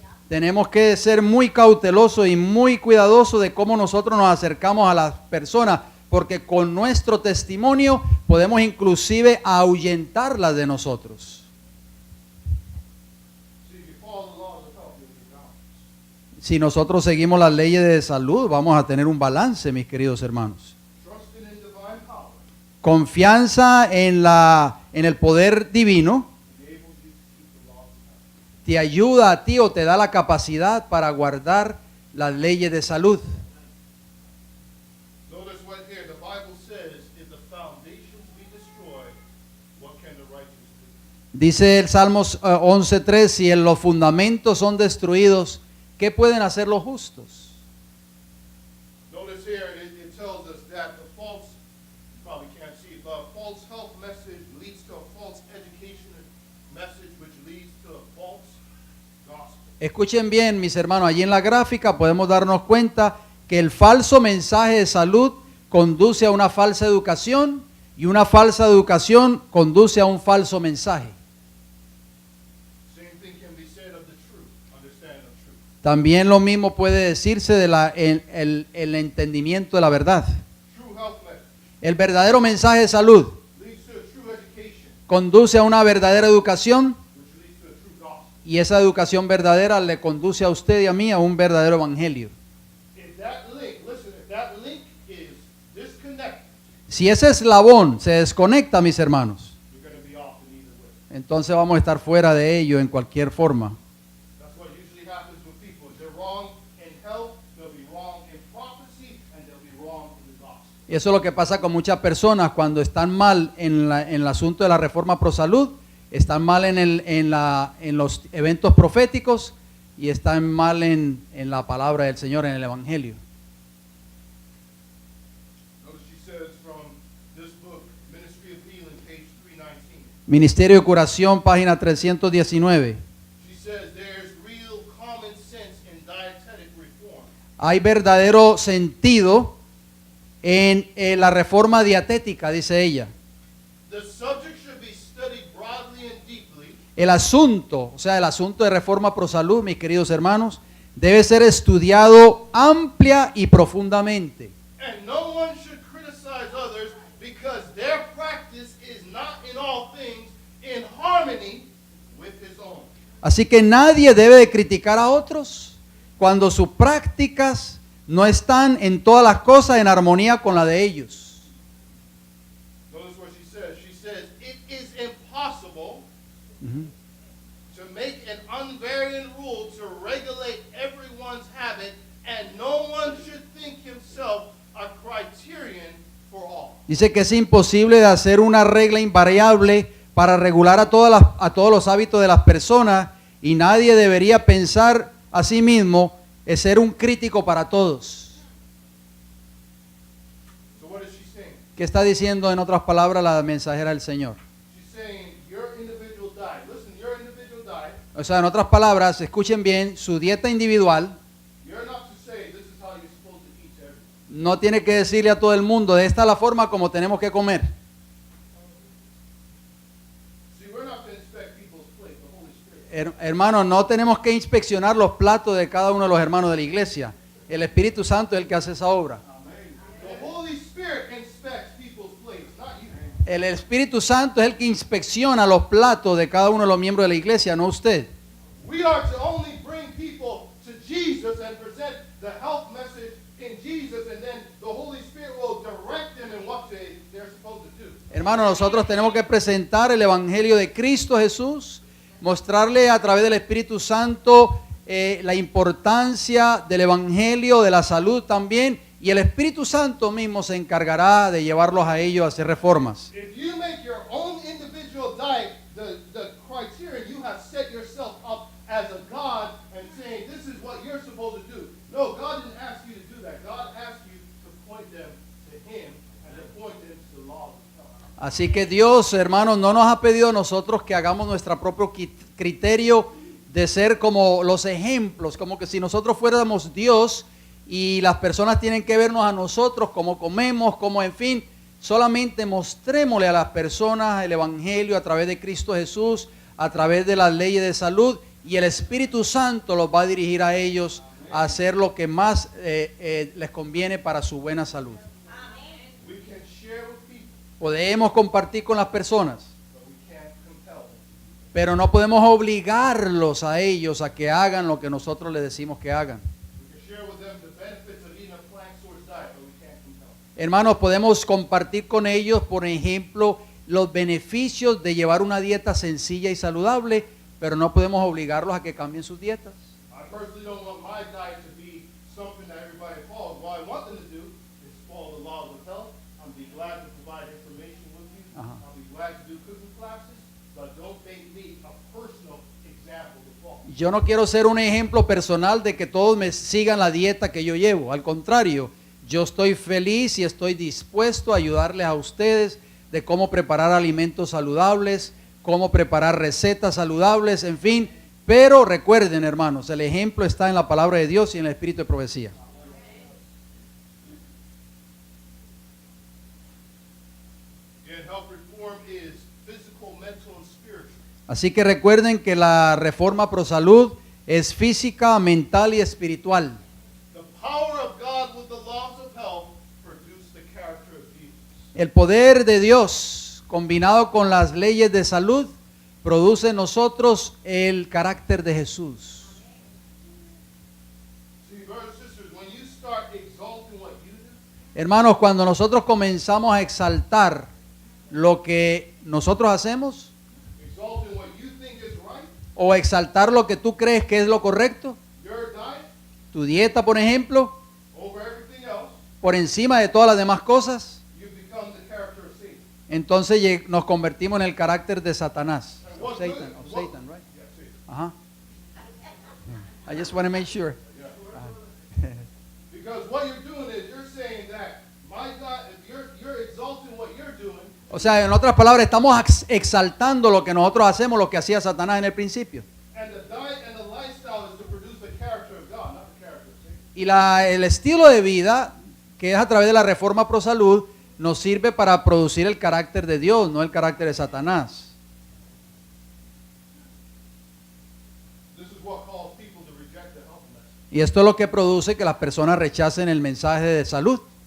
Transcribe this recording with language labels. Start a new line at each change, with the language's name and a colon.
Spanish: tenemos que ser muy cautelosos y muy cuidadosos de cómo nosotros nos acercamos a las personas, porque con nuestro testimonio podemos inclusive ahuyentarlas de nosotros.
English: See, if you follow the laws of health, you'll be balanced.
Spanish: Si nosotros seguimos las leyes de salud, vamos a tener un balance, mis queridos hermanos.
English: Trusting in divine power
Spanish: Confianza en el poder divino
English: enables you to keep the laws of health.
Spanish: te ayuda a ti o te da la capacidad para guardar las leyes de salud.
English: Notice what here the Bible says, if the foundations be destroyed, what can the righteous do?
Spanish: Dice el Salmos 11:3, si en los fundamentos son destruidos, ¿qué pueden hacer los justos?
English: Notice here it tells us that the false, probably can't see, the false health message leads to a false education message, which leads to a false gospel.
Spanish: Escuchen bien, mis hermanos, allí en la gráfica podemos darnos cuenta que el falso mensaje de salud conduce a una falsa educación y una falsa educación conduce a un falso mensaje.
English: Same thing can be said of the truth, understanding of truth.
Spanish: También lo mismo puede decirse de el entendimiento de la verdad.
English: True health message
Spanish: El verdadero mensaje de salud
English: leads to a true education,
Spanish: conduce a una verdadera educación
English: which leads to a true gospel.
Spanish: y esa educación verdadera le conduce a usted y a mí a un verdadero evangelio.
English: If that link, listen, if that link is disconnected,
Spanish: Si ese eslabón se desconecta, mis hermanos,
English: you're going to be off in either way.
Spanish: entonces vamos a estar fuera de ello en cualquier forma.
English: That's what usually happens with people. If they're wrong in health, they'll be wrong in prophecy, and they'll be wrong in the gospel.
Spanish: Y eso es lo que pasa con muchas personas cuando están mal en el asunto de la reforma pro salud, están mal en los eventos proféticos y están mal en la palabra del Señor, en el Evangelio.
English: Notice she says from this book, Ministry of Healing, page 319.
Spanish: Ministerio de Curación, página 319.
English: She says there's real common sense in dietetic reform.
Spanish: Hay verdadero sentido en la reforma dietética, dice ella.
English: The subject should be studied broadly and deeply,
Spanish: El asunto, o sea, el asunto de reforma pro salud, mis queridos hermanos, debe ser estudiado amplia y profundamente.
English: and no one should criticize others because their practice is not in all things in harmony with his own.
Spanish: Así que nadie debe de criticar a otros cuando sus prácticas no están en todas las cosas en armonía con la de ellos.
English: Notice what she says. She says, it is impossible to make an unvarying rule to regulate everyone's habit, and no one should think himself a criterion for all.
Spanish: Dice que es imposible de hacer una regla invariable para regular a todos los hábitos de las personas y nadie debería pensar a sí mismo en ser un crítico para todos.
English: So what is she saying?
Spanish: ¿Qué está diciendo en otras palabras la mensajera del Señor?
English: She's saying your individual diet. Listen, your individual diet,
Spanish: O sea, en otras palabras, escuchen bien, su dieta individual
English: you're not to say this is how you're supposed to eat everything.
Spanish: no tiene que decirle a todo el mundo, de esta es la forma como tenemos que comer.
English: See, we're not to inspect people's plate, the Holy Spirit.
Spanish: Hermanos, no tenemos que inspeccionar los platos de cada uno de los hermanos de la iglesia. El Espíritu Santo es el que hace esa obra.
English: The Holy Spirit inspects people's plates, not you.
Spanish: El Espíritu Santo es el que inspecciona los platos de cada uno de los miembros de la iglesia, no usted.
English: We are to only bring people to Jesus and present the health message in Jesus, and then the Holy Spirit will direct them in what they're supposed to do.
Spanish: Hermanos, nosotros tenemos que presentar el Evangelio de Cristo Jesús, mostrarle a través del Espíritu Santo la importancia del Evangelio, de la salud también, y el Espíritu Santo mismo se encargará de llevarlos a ellos a hacer reformas.
English: If you make your own individual diet the criteria, you have set yourself up as a God and saying this is what you're supposed to do. No, God didn't ask you to do that. God asked you to point them to Him and to point them to the law of God.
Spanish: Así que Dios, hermanos, no nos ha pedido a nosotros que hagamos nuestro propio criterio de ser como los ejemplos, como que si nosotros fuéramos Dios y las personas tienen que vernos a nosotros como comemos, como en fin, solamente mostrémosle a las personas el Evangelio a través de Cristo Jesús, a través de las leyes de salud y el Espíritu Santo los va a dirigir a ellos a hacer lo que más les conviene para su buena salud.
English: We can share with people,
Spanish: Podemos compartir con las personas,
English: but we can't compel them.
Spanish: pero no podemos obligarlos a ellos a que hagan lo que nosotros les decimos que hagan.
English: We can share with them the benefits of eating a plant source diet, but we can't compel them.
Spanish: Hermanos, podemos compartir con ellos, por ejemplo, los beneficios de llevar una dieta sencilla y saludable, pero no podemos obligarlos a que cambien sus dietas.
English: I personally don't want my diet to be something that everybody follows. What I want them to do is follow the laws of health. I'll be glad to provide information with you. I'll be glad to do cooking classes, but don't make me a personal example to follow.
Spanish: Yo no quiero ser un ejemplo personal de que todos me sigan la dieta que yo llevo. Al contrario, yo estoy feliz y estoy dispuesto a ayudarles a ustedes de cómo preparar alimentos saludables, cómo preparar recetas saludables, en fin. Pero recuerden, hermanos, el ejemplo está en la palabra de Dios y en el espíritu de profecía.
English: Again, health reform is physical, mental, and spiritual.
Spanish: Así que recuerden que la reforma pro salud es física, mental y espiritual.
English: The power of God with the laws of health produce the character of Jesus.
Spanish: El poder de Dios combinado con las leyes de salud produce en nosotros el carácter de Jesús.
English: See, brothers and sisters, when you start exalting what you do,
Spanish: Hermanos, cuando nosotros comenzamos a exaltar lo que nosotros hacemos
English: exalting what you think is right,
Spanish: o exaltar lo que tú crees que es lo correcto,
English: your diet,
Spanish: tu dieta, por ejemplo,
English: over everything else,
Spanish: por encima de todas las demás cosas,
English: you become the character of Satan.
Spanish: entonces nos convertimos en el carácter de Satanás.
English: And what Satan, good- of what- Satan, right? Yeah, Satan. Ajá. I just want to make sure. Because what you're doing is you're saying that my diet, if you're exalting what you're doing,
Spanish: O sea, en otras palabras, estamos exaltando lo que nosotros hacemos, lo que hacía Satanás en el principio.
English: and the diet and the lifestyle is to produce the character of God, not the character of Satan.
Spanish: Y el estilo de vida, que es a través de la reforma pro salud, nos sirve para producir el carácter de Dios, no el carácter de Satanás.
English: This is what calls people to reject the health message
Spanish: Y esto es lo que produce que las personas rechacen el mensaje de salud,